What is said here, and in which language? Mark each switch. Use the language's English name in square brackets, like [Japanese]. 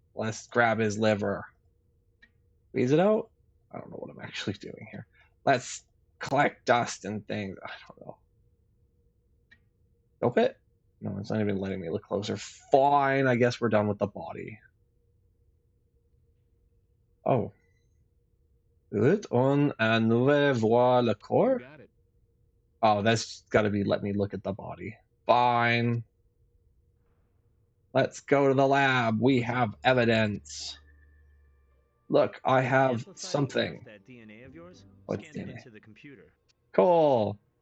[English] Let's grab his liver. Squeeze it out? I don't know what I'm actually doing here. Let's collect dust and things. I don't know. Dope it? No, it's not even letting me look closer. Fine, I guess we're done with the body. Oh. [French] On a nouveau voir le corps? [English] Oh, that's got to be let me look at the body. Fine. Let's go to the lab. We have evidence. Look, I have something. That DNA of yours, What's scan it DNA? into the computer. Cool.